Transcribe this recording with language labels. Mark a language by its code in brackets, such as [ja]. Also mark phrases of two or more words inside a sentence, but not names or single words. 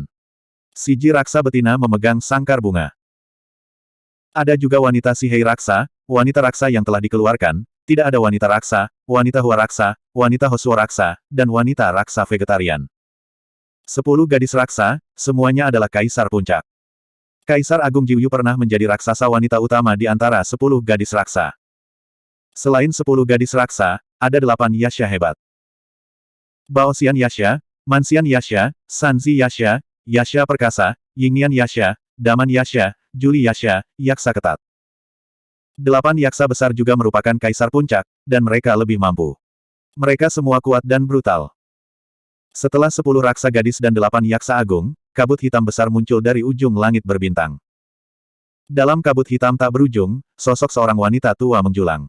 [id] Siji raksa betina memegang sangkar bunga. Ada juga wanita sihir raksa, wanita raksa yang telah dikeluarkan, tidak ada wanita raksa, wanita hua raksa, wanita Hoswo Raksa, dan wanita Raksa Vegetarian. 10 gadis raksa, semuanya adalah Kaisar Puncak. Kaisar Agung Jiuyu pernah menjadi raksasa wanita utama di antara 10 gadis raksa. Selain 10 gadis raksa, ada 8 Yasha hebat. Baosian Yasha, Mansian Yasha, Sanzi Yasha, Yasha Perkasa, Yingnian Yasha, Daman Yasha, Juli Yasha, Yaksa Ketat. 8 yaksa besar juga merupakan Kaisar Puncak, dan mereka lebih mampu. Mereka semua kuat dan brutal. Setelah 10 raksa gadis dan 8 yaksa agung, kabut hitam besar muncul dari ujung langit berbintang. Dalam kabut hitam tak berujung, sosok seorang wanita tua menjulang.